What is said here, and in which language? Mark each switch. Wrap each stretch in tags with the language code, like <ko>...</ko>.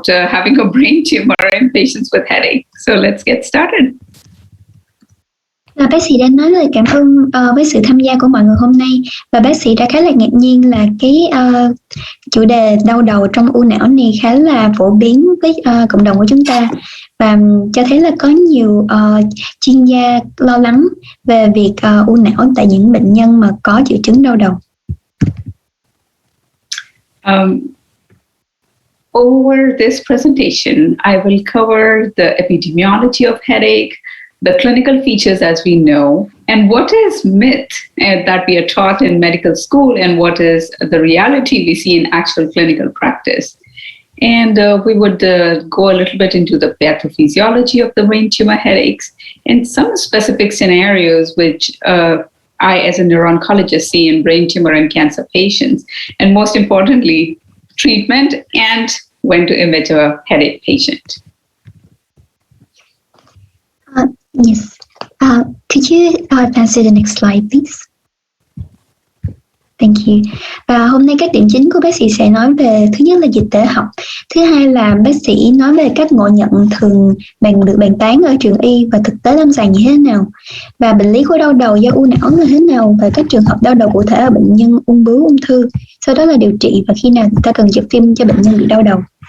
<en>having a brain tumor in patients with headache. So let's get started.</en> <vi>Bác sĩ đã nói lời cảm ơn với sự tham gia của mọi người hôm nay, và bác sĩ đã khá là ngạc nhiên là cái chủ đề đau đầu trong u não này khá là phổ biến với cộng đồng của chúng ta, và cho thấy là có nhiều chuyên gia lo lắng về việc u não tại những bệnh nhân mà có triệu chứng đau đầu.</vi> <en>Over this presentation, I will cover the epidemiology of headache, the clinical features as we know, and what is myth that we are taught in medical school, and what is the reality we see in actual clinical practice. And we would go a little bit into the pathophysiology of the brain tumor headaches and some specific scenarios which I, as a neuro-oncologist, see in brain tumor and cancer patients, and most importantly, treatment and when to image a headache patient. Yes. Could you advance to the next slide, please? Thank you.</en> <vi>Và hôm nay các điểm chính của bác sĩ sẽ nói về, thứ nhất là dịch tễ học, thứ hai là bác sĩ nói về các ngộ nhận thường được bàn tán ở trường y và thực tế lâm sàng như thế nào, và bệnh lý của đau đầu do u não là thế nào, và các trường hợp đau đầu cụ thể ở bệnh nhân ung bướu, ung thư, sau đó là điều trị và khi nào ta cần chụp phim cho bệnh nhân bị đau đầu.</vi>